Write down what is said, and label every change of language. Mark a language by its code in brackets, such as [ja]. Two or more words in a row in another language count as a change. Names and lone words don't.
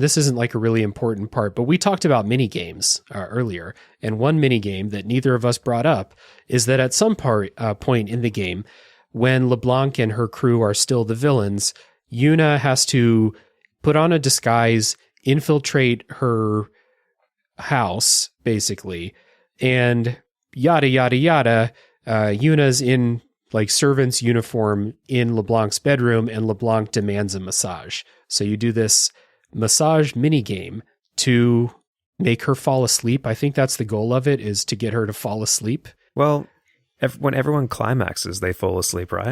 [en] This isn't a really important part, but we talked about mini games earlier, and one mini game that neither of us brought up is that at some point in the game, when LeBlanc and her crew are still the villains, Yuna has to put on a disguise, infiltrate her house, basically, and yada, yada, yada. Yuna's in servant's uniform in LeBlanc's bedroom, and LeBlanc demands a massage. So you do this massage mini game to make her fall asleep. I think that's the goal of it, is to get her to fall asleep. Well, when everyone climaxes, they fall asleep, right?